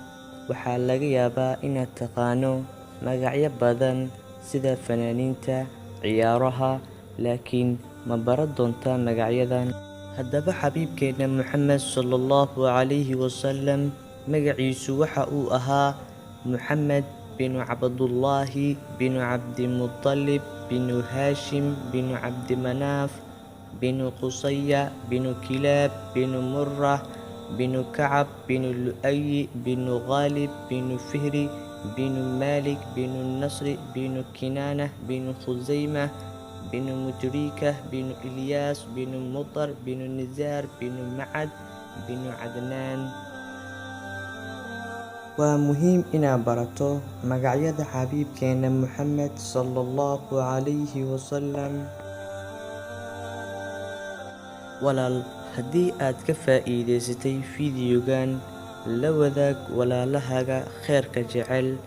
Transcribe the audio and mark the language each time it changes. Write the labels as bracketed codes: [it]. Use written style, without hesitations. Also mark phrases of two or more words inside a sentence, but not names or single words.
[so] Waxaa laga yaabaa inaad taqaano magacyo badan sida fanaaniinta, ciyaaraha, laakiin ma baran doontaa magacyadan? Haddaba xabiibkeena Muxamed [ar] صلى الله عليه وسلم [so] magaciisu waxa uu ahaa Muxamed binu Cabdullaahi binu Cabdimuttalib binu Haashim binu Cabdimanaaf binu Qusaya binu Kilaab binu Murrah binu Kacab binu Lu'ay binu Ghalib binu Fihri binu Malik binu Nasri binu Kinaanah binu Khuzaymah binu Mudrikah binu Ilyas binu Mudar binu Nizar binu Macad binu Cadnaan. Waa muhiim inaad barato magacyada xabiibkeena Muxamed [ar] صلى الله عليه وسلم. [so] walaal, haddii aad ka faa'iideysatay fiidiyogan, la wadaag walaalahaaga kheerka jecel.